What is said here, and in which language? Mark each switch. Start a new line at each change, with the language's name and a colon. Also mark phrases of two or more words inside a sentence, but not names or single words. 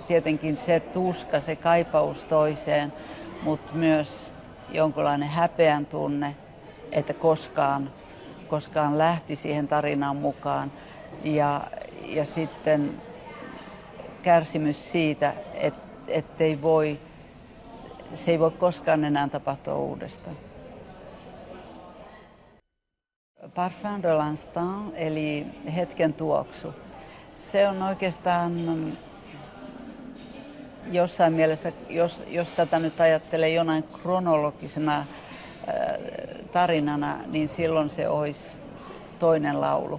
Finnish: Tietenkin se tuska, se kaipaus toiseen, mutta myös jonkinlainen häpeän tunne, että koskaan lähti siihen tarinaan mukaan. Ja sitten kärsimys siitä, että se ei voi koskaan enää tapahtua uudestaan.
French: Parfum de l'instant,
Finnish: eli hetken tuoksu. Se on oikeastaan jossain mielessä, jos tätä nyt ajattelee jonain kronologisena tarinana, niin silloin se olisi toinen laulu.